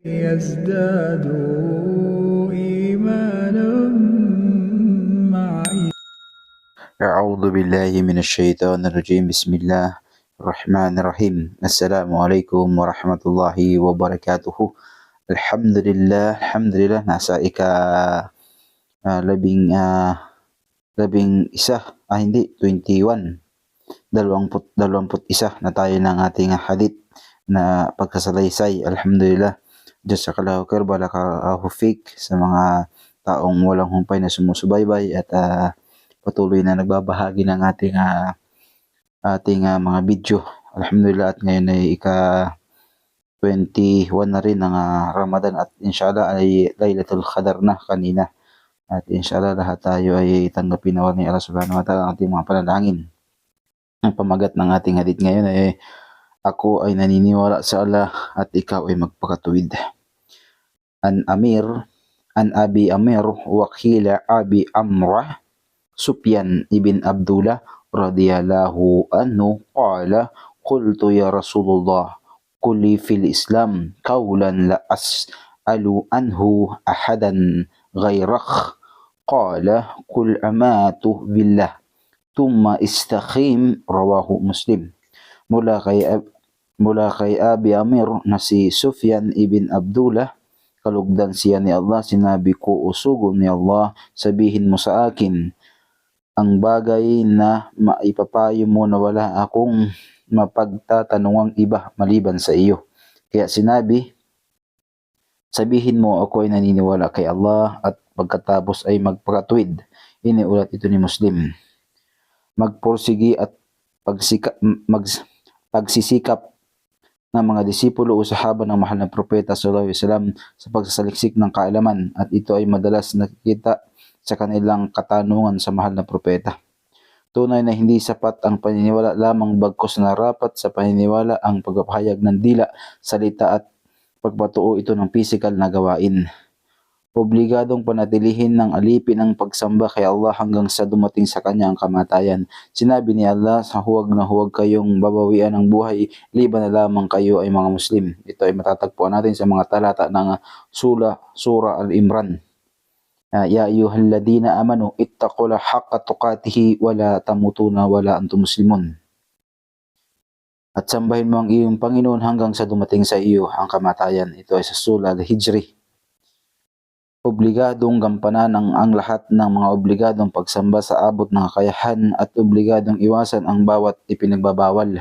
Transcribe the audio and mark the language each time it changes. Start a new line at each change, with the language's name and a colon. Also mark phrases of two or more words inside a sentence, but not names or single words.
Arabic: يزدادوا إيمانا مع أعوذ بالله من الشيطان الرجيم. بسم الله الرحمن الرحيم. السلام عليكم ورحمة الله وبركاته. Alhamdulillah,
Filipino: nasa labing isa, hindi, 21, 21 na tayo ng ating hadith na pagkasalaysay. Alhamdulillah,
Arabic: جزاك الله خير بارك الله فيك
Filipino: sa mga taong walang humpay na sumusubaybay at patuloy na nagbabahagi ng ating mga video. Alhamdulillah, at ngayon ay ika-21 na rin ng Ramadan at inshallah ay Laylatul Qadar na kanina. At inshallah lahat tayo ay tanggapin na ni Allah
Arabic: سبحانه وتعالى
Filipino: ang ating mga panalangin. Ang pamagat ng ating hadith ngayon ay ako ay naniniwala sa Allah at ikaw ay magpakatuwid.
Arabic: عن أبي عامر وقيل أبي عمرة سفيان بن عبد الله رضي الله عنه قال قلت يا رسول الله قل لي في الإسلام قولا لا أسأل عنه أحدا غيرك قال قل آمنت بالله ثم استقم رواه مسلم.
Filipino: Mula kay Abi Amir na si Sufyan ibn Abdullah, kalugdan siya ni Allah, sinabi ko, usugon ni Allah, sabihin mo sa akin ang bagay na maipapayo mo na wala akong mapagtatanungang iba maliban sa iyo. Kaya sinabi, sabihin mo ako ay naniniwala kay Allah at pagkatapos ay magpakatuwid. Iniulat ito ni Muslim. Magpursigi at pagsisikap ng mga disipulo o sahaba ng mahal na propeta
Arabic: صلى الله عليه وسلم
Filipino: sa pagsasaliksik ng kaalaman, at ito ay madalas nakikita sa kanilang katanungan sa mahal na propeta. Tunay na hindi sapat ang paniniwala lamang, bagkus narapat sa paniniwala ang pagpapahayag ng dila, salita at pagpatuo ito ng pisikal na gawain. Obligadong panatilihin ng alipin ang pagsamba kay Allah hanggang sa dumating sa kanya ang kamatayan. Sinabi ni Allah, sa huwag na huwag kayong babawian ng buhay, liban na lamang kayo ay mga Muslim. Ito ay matatagpuan natin sa mga talata ng Surah Al-Imran.
Arabic: يا أيها الذين آمنوا اتقوا الله حق تقاته ولا تموتن ولا أنتم مسلمون.
Filipino: At sambahin mo ang iyong Panginoon hanggang sa dumating sa iyo ang kamatayan. Ito ay sa Surah Al-Hijr. Obligadong gampanan ang lahat ng mga obligadong pagsamba sa abot ng kakayahan at obligadong iwasan ang bawat ipinagbabawal.